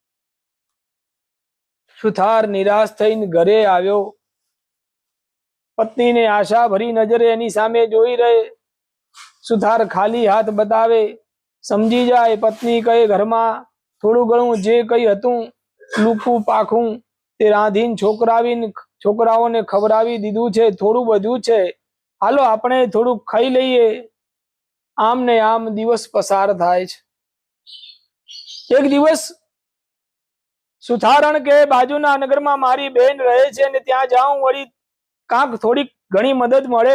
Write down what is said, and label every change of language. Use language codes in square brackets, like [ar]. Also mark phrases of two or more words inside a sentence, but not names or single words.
[gu] સુથાર નિરાશ થઈને ઘરે આવ્યો। પત્ની ને આશા ભરી નજરે એની સામે જોઈ રહે। સુથાર ખાલી હાથ બતાવે, સમજી જાએ। પત્ની કહે ઘર મેં થોડું ઘણું જે કઈ હતું લૂકું પાખું તે રાંધીને છોકરાઓને ખવરાવી દીધું છે। થોડું બધું છે, હાલો આપણે થોડું ખાઈ લઈએ। આમ ને આમ દિવસ પસાર થાય છે। એક દિવસ સુથારણ કે બાજૂના નગર મેં મારી બેન રહે છે ને ત્યાં જાઉં વળી કાંક થોડી ઘણી મદદ મળે।